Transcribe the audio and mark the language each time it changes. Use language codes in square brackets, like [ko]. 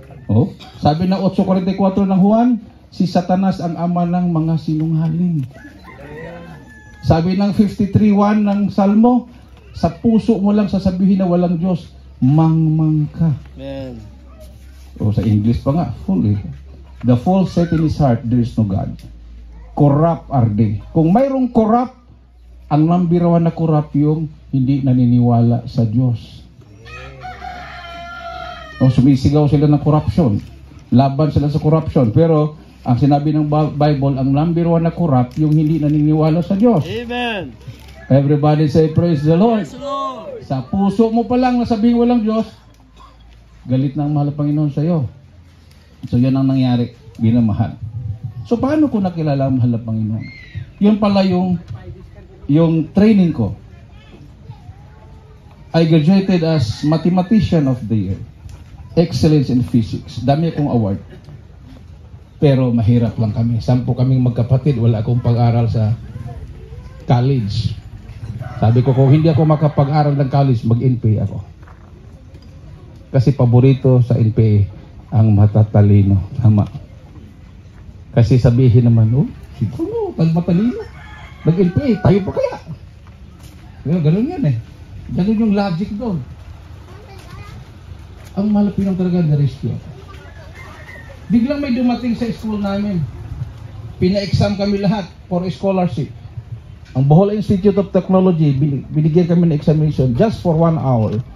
[tl] Oh, sabi ng 8:44 ng Juan, si Satanas ang ama ng mga sinungaling. Sabi ng 53:1 ng Salmo, sa puso mo lang sasabihin na walang Diyos, mangmang ka. Amen. O sa English pa nga, fully. [en] The fool said in his heart, there is no God. Corrupt are they. [tl] Kung mayroong corrupt, ang nambirawan na corrupt yung hindi naniniwala sa Diyos. O sumisigaw sila ng corruption. Laban sila sa corruption. Pero ang sinabi ng Bible, ang number 1 na corrupt, yung hindi naniniwala sa Diyos. Amen. [en] Everybody say, praise the Lord. Praise the Lord. [tl] Sa puso mo pa lang nasabihin walang Diyos, galit na ang mahal na Panginoon sa iyo. So yan ang nangyari, binamahal. So paano ko nakilala ang mahal na Panginoon? Yun pala yung yung training ko, [en] I graduated as Mathematician of the Year, Excellence in Physics. [tl] Dami akong award. Pero mahirap lang kami. 10 kaming magkapatid, wala akong pag-aral sa college. Sabi ko, kung hindi ako makapag-aral ng college, mag-NPA ako. Kasi paborito sa NPA ang matatalino. Tama. Kasi sabihin naman, oh, siguro, matalino. Mag-NPA, tayo pa kaya? Ganun yan eh. Ganun yung logic doon. Ang malapinang talaga na-rescue ako. Biglang may dumating sa school namin. Pina-exam kami lahat for scholarship. Ang Bohol Institute of Technology, binigyan kami ng examination [en] just for 1 hour.